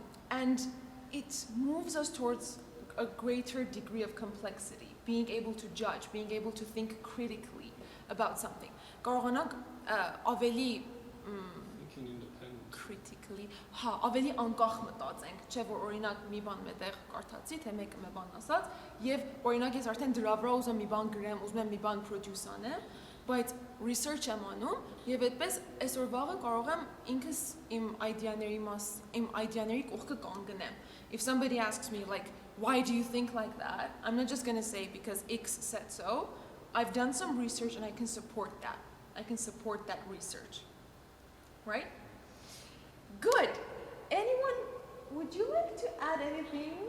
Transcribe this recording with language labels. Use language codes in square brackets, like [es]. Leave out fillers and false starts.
[en] And it moves us towards a greater degree of complexity, being able to judge, being able to think critically about something. [hy] Կարողանանք ավելի [en] Thinking independent. [hy] critically, ավելի անկախ մտածենք, չէ՞ որ օրինակ մի բան մետեղ կարդացի, թե մեկը մի բան ասած, եւ օրինակ ես արդեն դրա վրա ուզում եմ մի բան գրեմ, ուզում եմ մի բան produce անեմ, բայց research եմ անում եւ այդպես այսօր վաղը կարող եմ ինքս իմ idea-ների կողքը կանգնեմ. [en] If somebody asks me like, why do you think like that? I'm not just going to say because X said so. I've done some research and I can support that. I can support that research. Right? Good. Anyone, would you like to add anything?